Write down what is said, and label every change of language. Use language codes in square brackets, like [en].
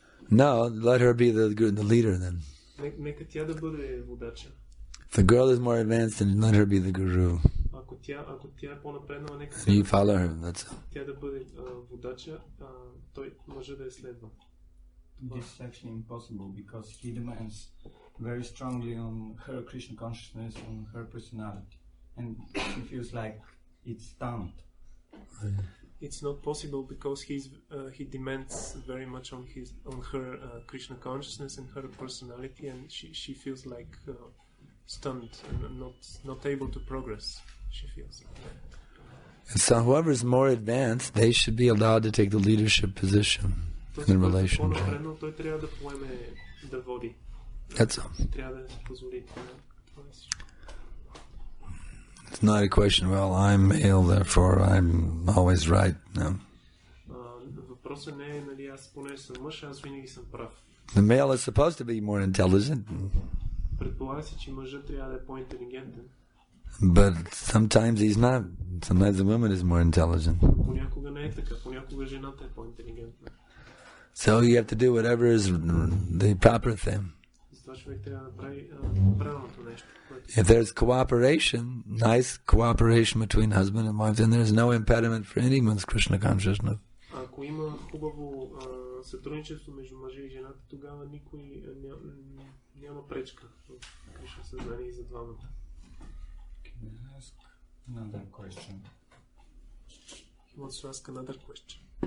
[en] No, let her be the leader then. [bg] Нека тя да бъде водача. [en] If the girl is more advanced, then let her be the guru. [bg] Ако тя е по-напреднала, нека [en] You follow her. That's all. [bg] тя да бъде водача, той може да я следва. [en] This is actually impossible because he demands very strongly on her Krishna consciousness, on her personality, and she feels like it's stunned. It's not possible because he demands very much on her Krishna consciousness and her personality, and she feels like stunned and not able to progress. She feels. So whoever is more advanced, they should be allowed to take the leadership position in the relationship. [bg] Той трябва да поеме да води. [en] That's all. [bg] Трябва да се позволи това. [en] It's not a question, well, I'm male, therefore I'm always right. No. [bg] Въпросът не е, нали, аз поне съм мъж, аз винаги съм прав. [en] The male is supposed to be more intelligent. [bg] Предполага се, че мъжът трябва да е по-интелигентен. [en] But sometimes he's not. Sometimes the woman is more intelligent. [bg] Понякога не е така, понякога жената е по-интелигентна. [en] So you have to do whatever is the proper thing. [bg] Затова човек трябва да прави правилното нещо. [en] If there's cooperation, nice cooperation between husband and wife, then there's no impediment for anyone's Krishna consciousness. [bg] Ако има хубаво сътрудничество между мъжа и жената, тогава никой няма пречка в Кришна съзнание и за двамата. [en] Can I ask another question? He wants to ask another question.